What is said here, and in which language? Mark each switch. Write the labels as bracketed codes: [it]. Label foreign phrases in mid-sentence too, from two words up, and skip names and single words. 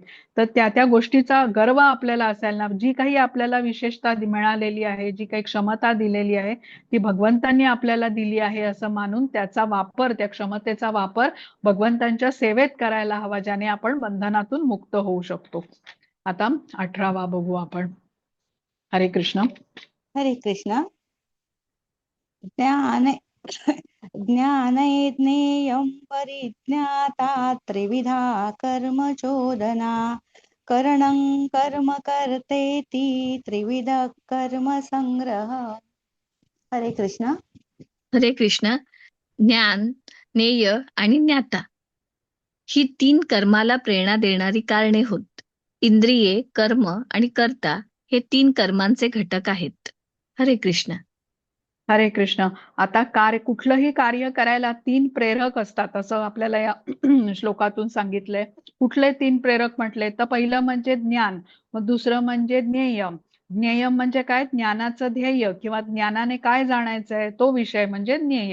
[mr] तर त्या त्या गोष्टीचा गर्व आपल्याला असायला ना, जी काही आपल्याला विशेषता मिळालेली आहे, जी काही क्षमता दिलेली आहे, ती भगवंतांनी आपल्याला दिली आहे असं मानून त्याचा वापर, त्या क्षमतेचा वापर भगवंतांच्या सेवेत करायला हवा, ज्याने आपण बंधनातून मुक्त होऊ शकतो. आता 18वा बघू आपण. हरे कृष्ण. हरे कृष्ण. [sa] ज्ञान ज्ञानयज्ञेयं परिज्ञाता त्रिविधा कर्म चोदना करणं कर्म कर्तेति त्रिविध कर्म संग्रह. [mr] हरे कृष्ण. हरे कृष्ण. ज्ञान, ज्ञेय आणि ज्ञाता ही 3 कर्माला प्रेरणा देणारी कारणे होत. इंद्रिये, कर्म आणि कर्ता हे 3 कर्मांचे घटक आहेत. हरे कृष्ण. हरे कृष्ण. आता कुठलंही कार्य करायला 3 प्रेरक असतात असं आपल्याला या श्लोकातून सांगितलंय. कुठले 3 प्रेरक म्हटले तर पहिलं म्हणजे ज्ञान, मग दुसरं म्हणजे ज्ञेय. ज्ञेय म्हणजे काय? ज्ञानाचं ध्येय किंवा ज्ञानाने काय जाणायचंय तो विषय म्हणजे ज्ञेय.